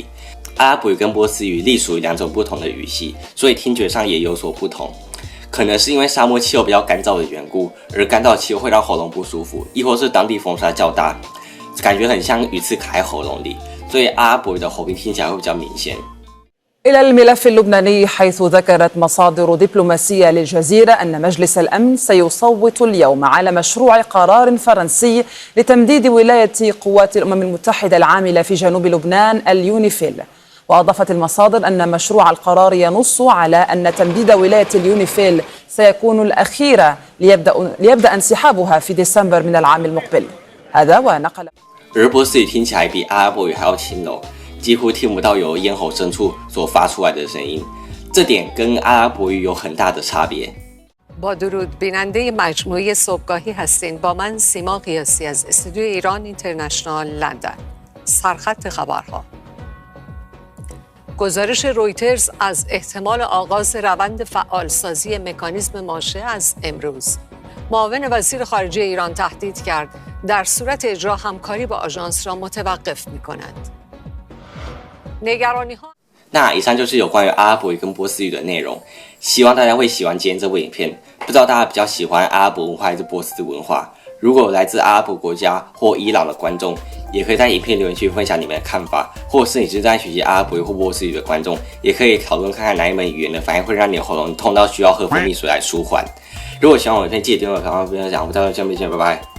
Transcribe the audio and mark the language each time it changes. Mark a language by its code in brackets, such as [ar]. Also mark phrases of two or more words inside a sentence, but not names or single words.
[zh] 阿拉伯语跟波斯语隶属于2种不同的语系，所以听觉上也有所不同。可能是因为沙漠气候比较干燥的缘故，而干燥气候会让喉咙不舒服，亦或是当地风沙较大，感觉很像鱼刺卡在喉咙里，所以阿拉伯语的喉音听起来会比较明显。 [ar] إلى الملف اللبناني، حيث ذكرت مصادر دبلوماسية للجزيرة أن مجلس الأمن سيصوت اليوم على مشروع قرار فرنسي لتمديد ولاية قوات الأمم المتحدة العاملة في جنوب لبنان اليونيفيل. وأضافت المصادر أن مشروع القرار ينص على أن تمديد ولاية اليونيفيل سيكون الأخير ليبدأ انسحابها في ديسمبر من العام المقبل. هذا ونقل. [zh] 而波斯语听起来比阿拉伯语还要轻柔，几乎听不到由咽喉深处所发出来的声音，这点跟阿拉伯语有很大的差别。 [fa] با درود بیننده مجموعه صبحگاهی هستین. با من سیما قیاسی از استودیو ایران اینترنشنال لندن. سرخط خبرها. گزارش رویترز از احتمال آغاز روند فعالسازی مکانیزم ماشه از امروز. معاون وزیر خارجه ایران تهدید کرد در صورت اجرا همکاری با آژانس را متوقف می‌کند. نگرانی‌ها [zh] 那以上就是有关于阿拉伯语跟波斯语的内容，希望大家会喜欢今天这部影片。不知道大家比较喜欢阿拉伯文化还是波斯文化？如果有来自阿拉伯国家或伊朗的观众，也可以在影片留言区分享你们的看法，或者是你是在学习阿拉伯语或波斯语的观众，也可以讨论看看哪一门语言的反应会让你的喉咙痛到需要喝蜂蜜水来舒缓。如果喜欢我的影片，记得订阅我的频道分享，我们下次见，拜拜。